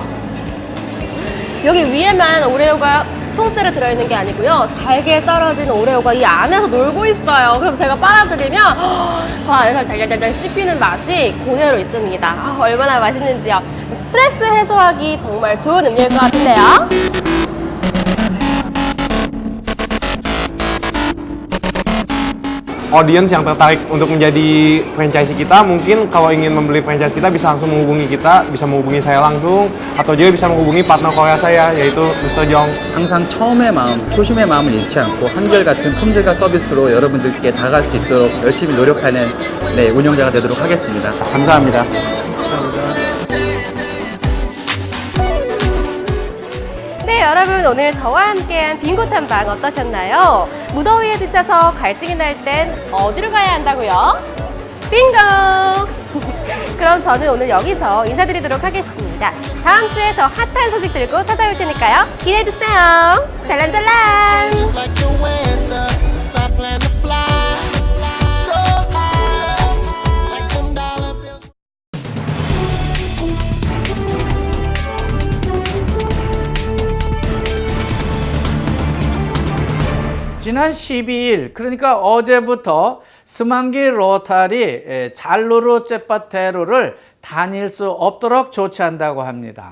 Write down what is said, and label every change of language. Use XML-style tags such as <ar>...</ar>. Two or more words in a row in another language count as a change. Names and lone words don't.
<ko>여기 위에만 오레오가 통째로 들어있는 게 아니고요, 잘게 썰어진 오레오가 이 안에서 놀고 있어요. 그럼 제가 빨아들이면 안에서 달달달달 씹히는 맛이 그대로 있습니다. 얼마나 맛있는지요. 스트레스 해소하기 정말 좋은 음료일 것 같은데요.</ko> <id>Audience yang tertarik untuk menjadi franchise kita, mungkin kalau ingin membeli franchise kita bisa langsung menghubungi kita, bisa menghubungi saya langsung, atau juga bisa menghubungi partner Korea saya, yaitu Mr. Jong.</id> <ko>항상 처음의 마음, 초심의 마음을 잃지 않고 한결같은 품질과 서비스로 여러분들께 다가갈 수 있도록 열심히 노력하는 운영자가 되도록 하겠습니다. 감사합니다. 네, 여러분 오늘 저와 함께한 빙고 탐방 어떠셨나요? 무더위에 지쳐서 갈증이 날 땐 어디로 가야 한다고요? 빙고! 그럼 저는 오늘 여기서 인사드리도록 하겠습니다. 다음 주에 더 핫한 소식 들고 찾아올 테니까요. 기대해주세요. 잘란잘란!</ko> <en>Just like the weather, so I plan to fly so high, like them dollar bills.</en> <ko>지난 12일, 그러니까 어제부터 스만기 로타리 잘루루 쨉바테루를 다닐 수 없도록 조치한다고 합니다.</ko>